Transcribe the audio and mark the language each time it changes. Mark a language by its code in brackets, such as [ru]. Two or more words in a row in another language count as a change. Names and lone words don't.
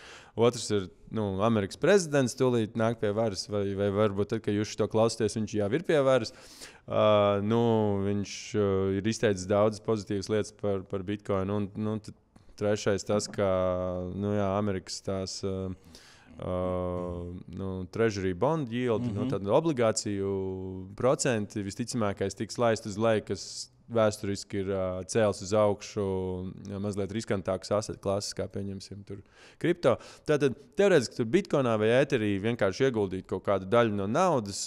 [lv] Otrs ir Amerikas prezidents, tūlīt nāk pie varas, vai varbūt tad, kad jūs to klausāties, viņš jau ir pie varas. Viņš ir izteicis daudzas pozitīvas lietas par bitcoinu. Trešais tas, ka Amerikas tās [en] treasury bond yield, [lv] tāda obligāciju procenti visticamākais tiks laist uz leju, kas vēsturiski ir cēls uz augšu mazliet riskantākas asset klases, kā pieņemsim tur kripto. Tātad teorētiski tur bitcoinā vai ēterī vienkārši ieguldīt kaut kādu daļu no naudas.